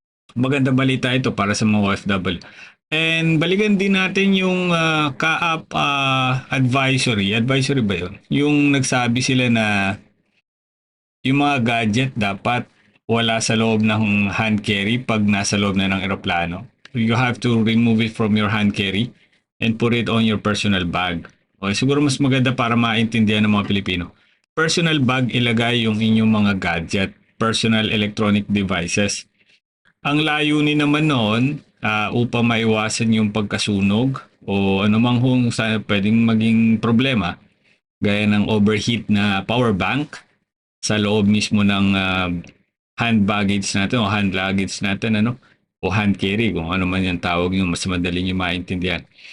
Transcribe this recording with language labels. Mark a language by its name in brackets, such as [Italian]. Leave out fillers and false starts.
[Filipino] Maganda balita ito para sa mga OFW. And balikan din natin yung CAAP advisory. Advisory ba yun? Yung nagsabi sila na yung mga gadget dapat wala sa loob ng hand carry pag nasa loob na ng eroplano. [English] You have to remove it from your hand carry and put it on your personal bag. [Filipino] Okay, siguro mas maganda para maintindihan ng mga Pilipino. Personal bag, ilagay yung inyong mga gadget, personal electronic devices. Ang layunin naman noon upang maiwasan yung pagkasunog o anumang pwedeng maging problema gaya ng overheat na power bank sa loob mismo ng hand baggage natin o hand luggage natin o hand carry kung ano man yung tawag nyo, mas madali nyo maintindihan.